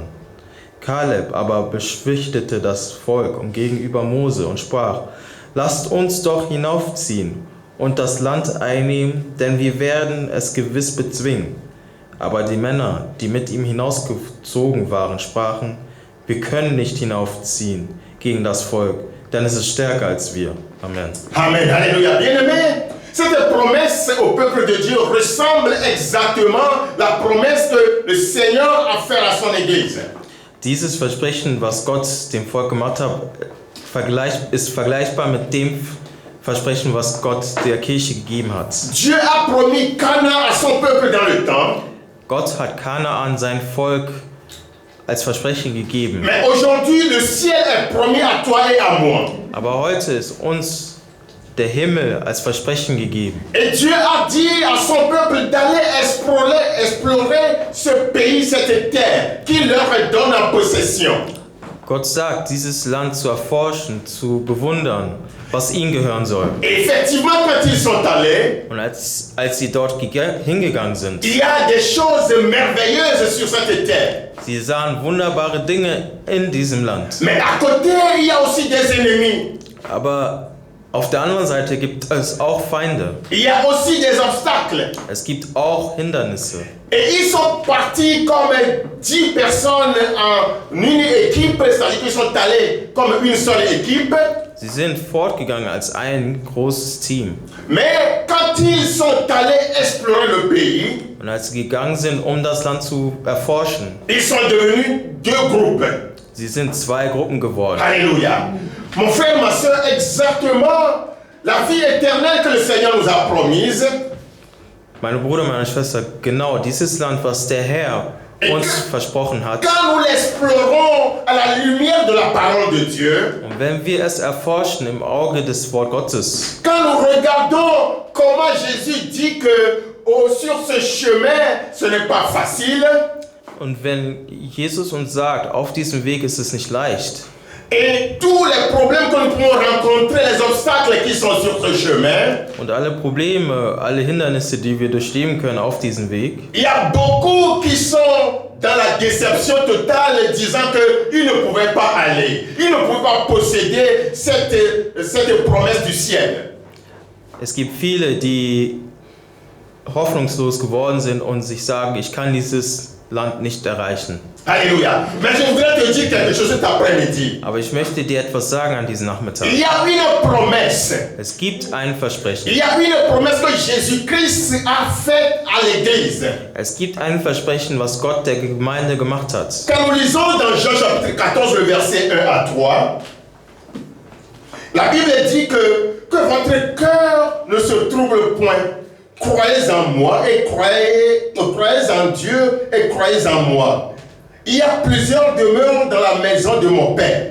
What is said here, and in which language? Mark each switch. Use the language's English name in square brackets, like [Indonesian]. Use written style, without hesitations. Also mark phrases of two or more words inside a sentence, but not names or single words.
[German] Kaleb aber beschwichtigte das Volk und gegenüber Mose und sprach: Lasst uns doch hinaufziehen und das Land einnehmen, denn wir werden es gewiss bezwingen. Aber die Männer, die mit ihm hinausgezogen waren, sprachen: Wir können nicht hinaufziehen gegen das Volk, denn es ist stärker als wir. Amen. Amen. Alléluia. [French] Bien-aimés, cette promesse au peuple de Dieu ressemble exactement la promesse que le Seigneur a faite à son Église. [German] Dieses Versprechen, was Gott dem Volk gemacht hat, ist vergleichbar mit dem Versprechen, was Gott der Kirche gegeben hat. [French] Dieu a promis Canaan à son peuple dans le temps. [German] Gott hat Kanaan sein Volk als Versprechen gegeben. [French] Mais aujourd'hui, le ciel est promis à toi et à moi. [German] Aber heute ist uns der Himmel als Versprechen gegeben. [French] Et Dieu a dit à son peuple d'aller explorer ce pays, cette terre, qu'il leur donne en possession. [German] Gott sagt, dieses Land zu erforschen, zu bewundern, was ihnen gehören soll. [French] Et effectivement, quand ils sont allés, [German] Und als sie dort hingegangen sind, [French] il y a des choses merveilleuses sur cette terre. [German] sie sahen wunderbare Dinge in diesem Land. [French] Mais à côté, il y a aussi des ennemis. [German] Aber auf der anderen Seite gibt es auch Feinde. [French] Il y a aussi des obstacles. [German] Es gibt auch Hindernisse. [French] Et ils sont partis comme 10 personnes en une équipe, c'est-à-dire qu'ils sont allés comme une seule équipe. [German] Sie sind fortgegangen als ein großes Team. [French] Mais quand ils sont allés explorer le pays, [German] Und als sie gegangen sind, um das Land zu erforschen, [French] ils sont devenus 2 groupes. [German] sie sind 2 Gruppen geworden. Alléluia. [French] Mon frère, ma soeur, exactement la vie éternelle que le Seigneur nous a promise. [German] Meine Bruder, meine Schwester, genau dieses Land, was der Herr uns versprochen hat. [French] Quand nous l'explorons à la lumière de la parole de Dieu, [German] Und wenn wir es erforschen im Auge des Wort Gottes, [French] quand nous regardons comment Jésus dit que sur ce chemin, ce n'est pas facile, [German] und wenn Jesus uns sagt, auf diesem Weg ist es nicht leicht, [French] et tous les problèmes que nous pouvons rencontrer, les obstacles qui sont sur ce chemin, [German] und alle Probleme, alle Hindernisse, die wir durchleben können auf diesem Weg, [French] il y a beaucoup qui sont dans la déception totale, disant qu'ils ne pouvaient pas aller, ils ne pouvaient pas posséder cette promesse du ciel. [German] es gibt viele, die hoffnungslos geworden sind und sich sagen, ich kann dieses Land nicht erreichen. Alléluia. [French] Mais je voudrais te dire quelque chose cet après-midi. [German] Aber ich möchte dir etwas sagen an diesem Nachmittag. [French] Il y a une promesse. [German] Es gibt ein Versprechen. [French] Il y a une promesse que Jésus-Christ a faite à l'Église. [German] Es gibt ein Versprechen, was Gott der Gemeinde gemacht hat. [French] Quand nous lisons dans Jean chapitre 14, le verset 1 à 3, la Bible dit que votre cœur ne se trouble point. Croyez en moi et croyez en Dieu et croyez en moi. Il y a plusieurs demeures dans la maison de mon Père.